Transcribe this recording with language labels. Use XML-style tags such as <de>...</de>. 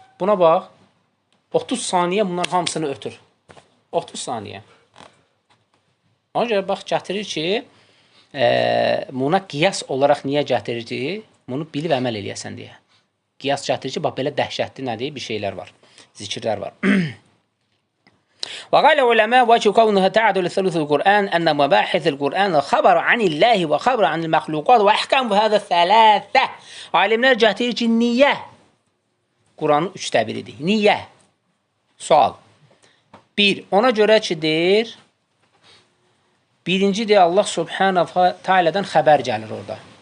<az>Buna bax, 30 saniyə bunların hamısını ötür. 30 saniyə. Ona görə bax, gətirir ki, buna qiyas olaraq niyə gətirir ki, bunu bilib əməl eləyəsən deyə. Qiyas gətirir ki, bax, belə dəhşətli nədir? Bir şeylər var, zikirlər var.</az> <ar>وقال العلماء وجه كونها تعدل ثلث القرآن أن مباحث القرآن خبر عن الله وخبر عن المخلوقات وأحكام هذا الثلاثة.</ar> <az>Alimlər gətirir ki, niyə? Quranın 3də 1-idir. Niyə? Sual. 1. Ona görə ki, deyir, birinci deyir, Allah Subhanahu Teala'dan xəbər gəlir orada.</az>